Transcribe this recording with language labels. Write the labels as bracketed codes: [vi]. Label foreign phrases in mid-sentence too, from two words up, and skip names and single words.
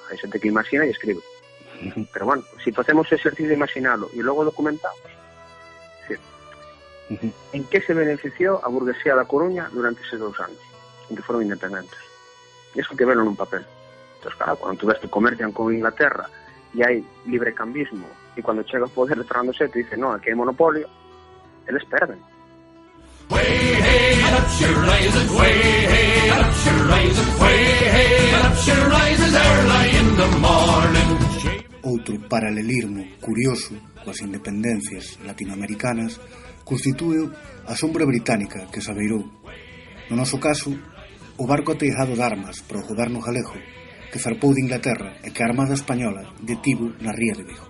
[gl] Hai xente que imagina e escribe. Pero bueno, se facemos o exercicio de imaginalo e logo documentamos, En que se beneficiou a burguesía da Coruña durante eses 2 anos, en que foron independentes? Iso que velo nun papel. Entón, claro, cando tú ves que comercian con Inglaterra e hai librecambismo, e cando chega o poder de Fernando VII dice, no, aquí hai monopolio, eles perden. [en] Way hey, and up she rises, way hey, and up she rises, way hey, and up she rises early in the morning. [gl] Outro paralelismo curioso coas independencias latinoamericanas constitúe a sombra británica que se abeirou. No noso caso, o barco ateijado de armas para o goberno galego que zarpou de Inglaterra e que a Armada Española detivo na ría de Vigo.